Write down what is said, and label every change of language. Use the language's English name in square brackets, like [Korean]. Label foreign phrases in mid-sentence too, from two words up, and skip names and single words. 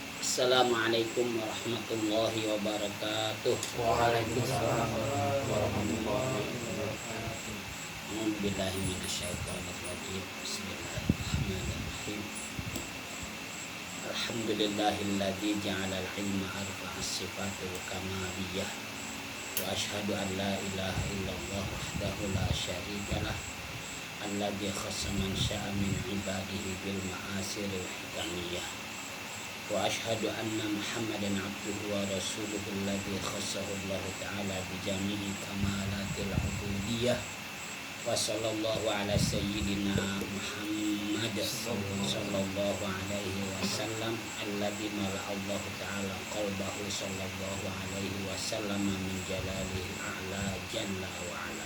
[Arabic] السلام عليكم ورحمة الله وبركاته. وعليكم السلام ورحمة الله وبركاته. أعوذ بالله من الشيطان الرجيم. بسم الله الرحمن الرحيم. الحمد لله الذي جعل العلم أرفع الصفات الكمالية. وأشهد أن لا إله إلا الله وحده لا شريك له. الذي خص من شاء من عباده بالمآثر الحكمية. وأشهد أن محمدا عبده ورسوله الذي خصه الله تعالى بجميع كمالات العبودية. وصلى الله على سيدنا محمد صلى الله عليه وسلم الذي ملأ الله تعالى قلبه صلى الله عليه وسلم من جلال الأعلى جل وعلا.